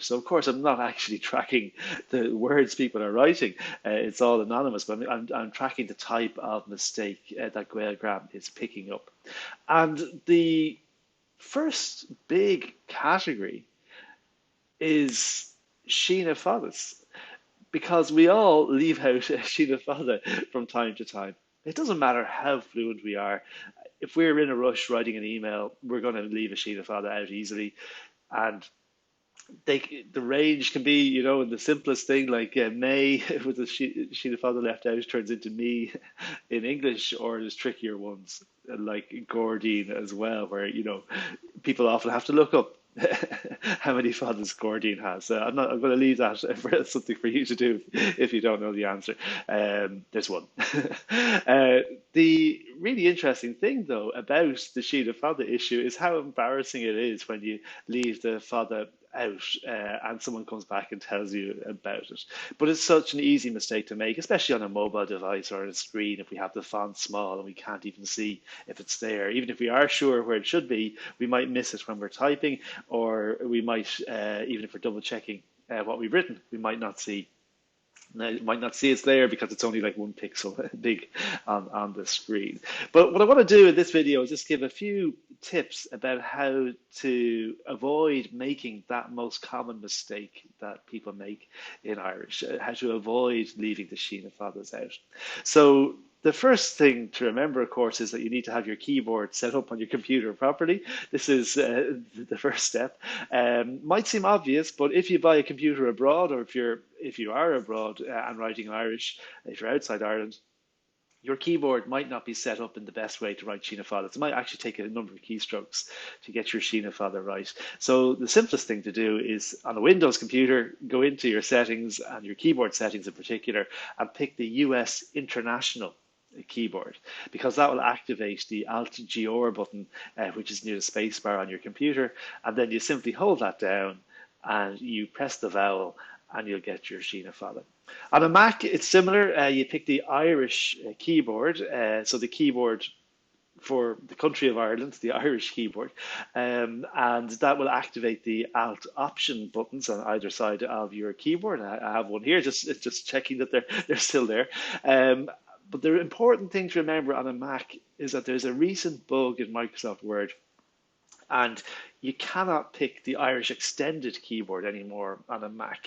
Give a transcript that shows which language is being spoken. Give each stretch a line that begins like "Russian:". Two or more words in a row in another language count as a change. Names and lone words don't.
English: So, of course, I'm not actually tracking the words people are writing. It's all anonymous, but I'm tracking the type of mistake that GaelGram is picking up. And the first big category is
Irish: síneadh fadas,
English: because we all leave out
Irish: síneadh fada
English: from time to time. It doesn't matter how fluent we are. If we're in a rush writing an email, we're going to leave a
Irish: síneadh fada
English: out easily. And the range can be, in the simplest thing like may with the
Irish: síneadh fada
English: left out turns into me in English, or there's trickier ones like Gordine as well, where, people often have to look up how many fathers Gordine has. I'm going to leave that for something for you to do if you don't know the answer. There's one. The really interesting thing, though, about the
Irish: síneadh fada
English: issue is how embarrassing it is when you leave the fada out and someone comes back and tells you about it. But it's such an easy mistake to make, especially on a mobile device or on a screen if we have the font small and we can't even see if it's there. Even if we are sure where it should be, we might miss it when we're typing, or we might, even if we're double checking what we've written, we might not see. Now, you might not see it's there because it's only like 1 pixel big on the screen. But what I want to do in this video is just give a few tips about how to avoid making that most common mistake that people make in Irish, how to avoid leaving the
Irish: síneadh fadas
English: out. So the first thing to remember, of course, is that you need to have your keyboard set up on your computer properly. This is the first step. Might seem obvious, but if you buy a computer abroad, or if you are abroad and writing in Irish, if you're outside Ireland, your keyboard might not be set up in the best way to write
Irish: síneadh fada.
English: It might actually take a number of keystrokes to get your
Irish: síneadh fada
English: right. So the simplest thing to do is on a Windows computer, go into your settings and your keyboard settings in particular, and pick the US International keyboard, because that will activate the Alt-G-R button, which is near the spacebar on your computer, and then you simply hold that down and you press the vowel and you'll get your
Irish: síneadh fada.
English: On a Mac, it's similar. You pick the Irish keyboard, so the keyboard for the country of Ireland, the Irish keyboard, and that will activate the Alt Option buttons on either side of your keyboard. I have one here, just checking that they're still there. But the important thing to remember on a Mac is that there's a recent bug in Microsoft Word, and you cannot pick the Irish Extended keyboard anymore on a Mac.